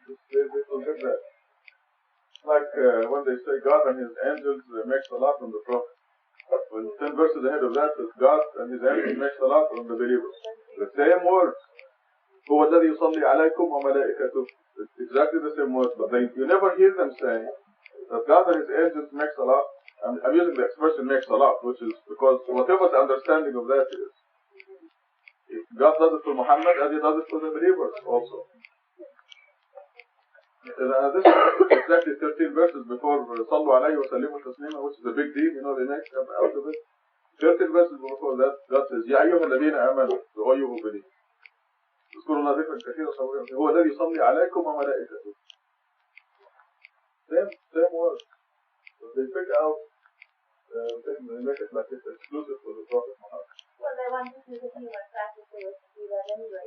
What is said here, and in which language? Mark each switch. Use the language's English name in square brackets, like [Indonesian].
[English] They forget that. Like when they say God and His angels make Salat on the Prophet. Well, 10 verses ahead of that is God and His angels make Salat on the believers. The same words. [Arabic] هو الذي يصلي عليكم وملائكته. [English] It's exactly the same words, but you never hear them saying that God and His angels make Salat. I'm using the expression make Salat, which is because whatever the understanding of that is, if God does it for Muhammad, as He does it for the believers also. This is exactly 13 verses before [Arabic] صلوا عليه وسلموا تسليما, [English] which is a big deal, they make out of it. 13 verses before that, God says, [Arabic] يا أيها الذين آمنوا, [English] all you who believe. [Arabic] اذكروا الله ذكرا كثيرا هو الذي يصلي عليكم وملائكته. [English] Same words. So they pick out, they make it like it's exclusive for the Prophet Muhammad. Well, they want to see what practically was to do that anyway.